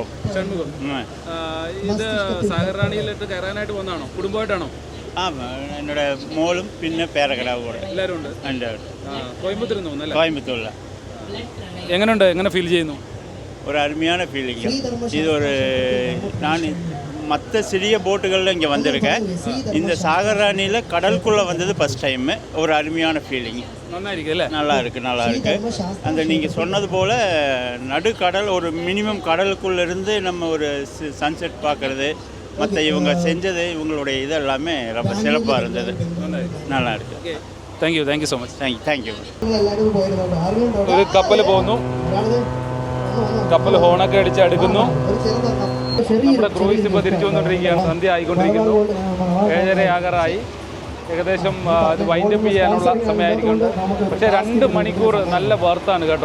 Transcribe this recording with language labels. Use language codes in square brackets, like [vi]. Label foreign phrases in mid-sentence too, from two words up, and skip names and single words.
[ml] ഷൺമുഖം. ഇത് സാഗർറാണിയിലിട്ട് കയറാനായിട്ട് വന്നതാണോ? കുടുംബമായിട്ടാണോ? ആ എന്നോட മോളും പിന്നെ പേരക്കിടാവ് കൂടെ എല്ലാവരും ഉണ്ട്. എൻ്റെ കോയമ്പത്തൂരിൽ നിന്ന് വന്നല്ലേ? [ta] கோயம்புத்தூரில். [ml] എങ്ങനെയുണ്ട്? എങ്ങനെ ഫീൽ ചെയ്യുന്നു? [ta] ஒரு அருமையான ஃபீலிங். இது ஒரு நான் மற்ற சிறிய போட்டுகளில் இங்கே வந்திருக்கேன். இந்த சாகர்ராணியில் கடலுக்குள்ளே வந்தது [en] first time. [ta] ஒரு அருமையான ஃபீலிங். [ml] നന്നായിരിക്കും അല്ലേ? [ta] நல்லா இருக்கு. அந்த நீங்கள் சொன்னது போல் நடுக்கடல் ஒரு மினிமம் கடலுக்குள்ளேருந்து நம்ம ஒரு சன்செட் பார்க்குறது, மற்ற இவங்க செஞ்சது இவங்களுடைய இது எல்லாமே ரொம்ப சிறப்பாக இருந்தது. நல்லா இருக்கு. [en] Thank you so much. தேங்க்யூ. [ml] എല്ലാവരും പോയിരുന്നുണ്ട്. അറിവുണ്ടോ? ഒരു കപ്പൽ പോകുന്നു. കപ്പൽ ഹോണൊക്കെ അടിച്ച് അടുക്കുന്നു. നമ്മുടെ ക്രൂയിസ് ഇപ്പോൾ തിരിച്ചു വന്നുകൊണ്ടിരിക്കുകയാണ്. സന്ധ്യ ആയിക്കൊണ്ടിരിക്കുന്നു. 7:30 ആകാറായി. ഏകദേശം അത് വൈൻഡപ്പ് ചെയ്യാനുള്ള സമയമായിരിക്കുന്നുണ്ട്. പക്ഷേ 2 മണിക്കൂർ നല്ല വർത്താണ് കേട്ടോ.